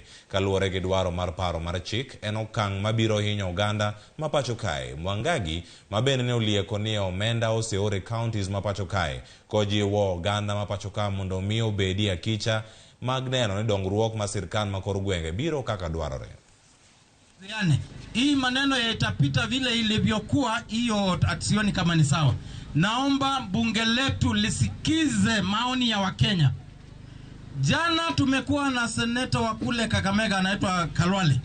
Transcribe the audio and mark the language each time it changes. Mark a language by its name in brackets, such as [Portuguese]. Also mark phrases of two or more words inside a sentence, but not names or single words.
[Luo (Kenya and Tanzania)] Kaluwore gi dwaro mar paro mar chik en okang' mabiro hinyo oganda ma pacho kae. Mwangangi mabende ne olieko ni omenda oseore counties ma pacho kae kojiwo oganda ma pacho ka mondo miyo bedi akicha mag neno ni dongruok ma sirkal ma kor gwenge biro kaka dwarore. [Swahili] Yani, hii maneno yatapita vile ilivyokuwa, hiyo sioni kama ni sawa. Naomba bunge letu lisikize maoni ya Wakenya. Jana tumekuwa na seneta wa kule Kakamega anaitwa Kalwale.